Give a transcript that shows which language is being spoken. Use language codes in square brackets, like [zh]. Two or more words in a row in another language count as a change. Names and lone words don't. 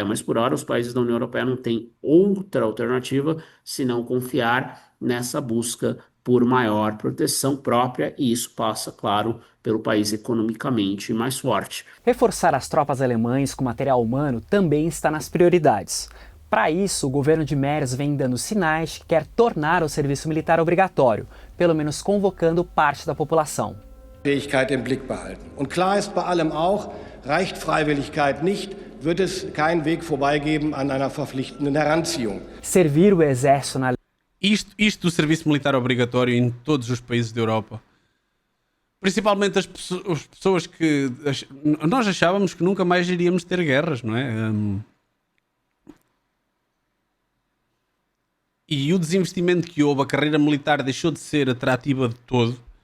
[pt] Mas, por hora, os países da União Europeia não têm outra alternativa senão confiar nessa busca por maior proteção própria, e isso passa, claro, pelo país economicamente mais forte. Reforçar as tropas alemãs com material humano também está nas prioridades. Para isso, o governo de Merz vem dando sinais de que quer tornar o serviço militar obrigatório, pelo menos convocando parte da população. [de] Fähigkeit im Blick behalten. Und klar ist bei allem auch, reicht Freiwilligkeit nicht, wird es keinen Weg vorbei geben an einer verpflichtenden Heranziehung. [pt] Servir o exército na Isto do serviço militar obrigatório em todos os países da Europa. Principalmente as pessoas que... Nós achávamos que nunca mais iríamos ter guerras, não é? E o desinvestimento que houve, a carreira militar deixou de ser atrativa de todo.